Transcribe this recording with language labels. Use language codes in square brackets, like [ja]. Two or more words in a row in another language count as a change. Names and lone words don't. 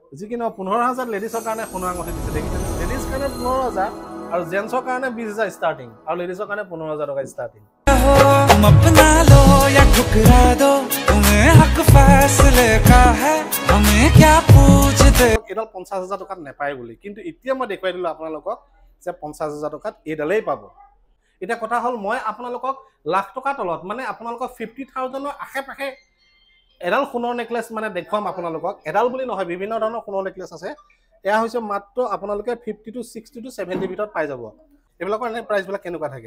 [as] যিকিনো 15,000 লেডিছৰ কাৰণে সোণৰ আঙঠি দিছে দেখিছেনে লেডিছ কাৰণে 15,000 আৰু জেন্টছৰ কাৰণে 20,000 ষ্টাৰ্টিং আৰু লেডিছৰ কাৰণে 15,000 টকা ষ্টাৰ্টিং [hi] तुम अपना लो या ठुकरा दो तुम्हें हक फैसले का है हमें क्या पूछते [as] এডাল 50,000 টকাত নেপায় বুলি কিন্তু এতিয়া মই দেখুৱাই দিলো আপোনালোকক যে 50,000 টকাত এডালেই পাব এটা কথা হল মই আপোনালোকক লাখ টকা তলত মানে আপোনালোকক 50,000 ৰ আশে-পাশে এডাল সোণৰ নেকলেছ মানে দেখুৱাম আপোনালোকক এডাল বুলি নহয় বিভিন্ন ধৰণৰ সোণৰ নেকলেছ আছে এয়া হৈছে মাত্ৰ আপোনালোকে 50 to 60 to 70 ভিতৰত পাই যাব এবিলাকৰ এনে প্ৰাইস বিলাক কেনেকুৱা থাকে